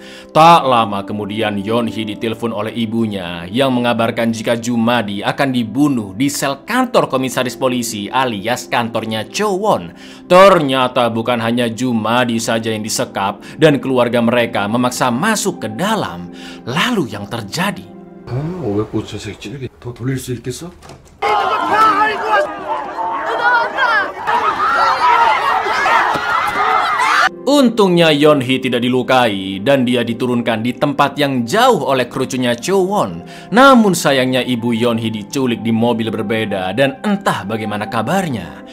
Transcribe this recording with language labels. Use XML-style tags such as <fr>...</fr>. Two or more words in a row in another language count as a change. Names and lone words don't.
<id>Tak lama kemudian Yeonhee ditelepon oleh ibunya yang mengabarkan jika Jumadi akan dibunuh di sel kantor komisaris polisi alias kantornya Chowon. Ternyata bukan hanya Jumadi saja yang disekap dan keluarga mereka memaksa masuk ke dalam. Lalu yang terjadi?</id> <ko>왜 저 새끼 더 돌릴 수 있겠어?</ko> <id>Untungnya Yeonhee tidak dilukai dan dia diturunkan di tempat yang jauh oleh krucunya Chowon. Namun sayangnya ibu Yeonhee diculik di mobil berbeda dan entah bagaimana kabarnya.</id>